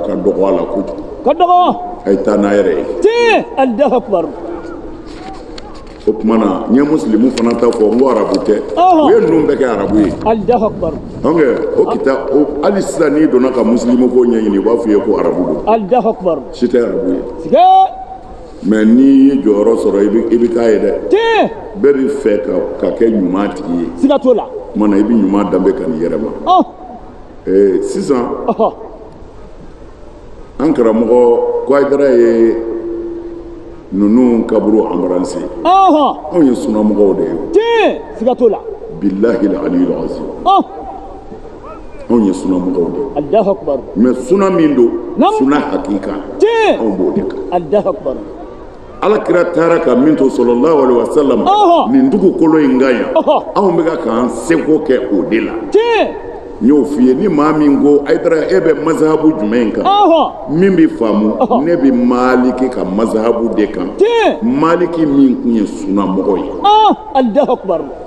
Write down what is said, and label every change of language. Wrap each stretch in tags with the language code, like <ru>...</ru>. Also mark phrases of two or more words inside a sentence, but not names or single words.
<bm>ka dɔgɔ a la kojugu a ye taa n'a yɛrɛ ye o tuma na n ye musilimu fana ta fɔ n ko arabu tɛ u ye ninnu bɛɛ kɛ arabu ye o kita hali sisan n'i donna ka musilimu ko ɲɛɲini u b'a fɔ i ye ko arabu don si tɛ arabu ye mais n'i ye jɔyɔrɔ sɔrɔ i bɛ k'a ye dɛ bɛɛ bɛ fɛ ka kɛ ɲuman tigi ye o tuma na i bɛ ɲuman danbe ka n'i yɛrɛ ma sisan an karamɔgɔ Kwayidara ye ninnu kaburu embrassé anw ye sunamɔgɔw de ye</bm> <ar>بالله العلي العظيم</ar> <bm>anw ye sunamɔgɔw de ye mais suna min don suna hakika anw b'o de kan Alakira taara ka min to</bm> <ar>صلى الله عليه وسلم</ar> <bm>nin dugukolo in kan yan anw bɛ k'an seko kɛ o de la n y'o f'i ye ni maa min ko Hayidara e bɛ mazhabu jumɛn kan min bɛ faamu ne bɛ Maliki ka mazhabu de kan Maliki min tun ye sunamɔgɔ ye</bm>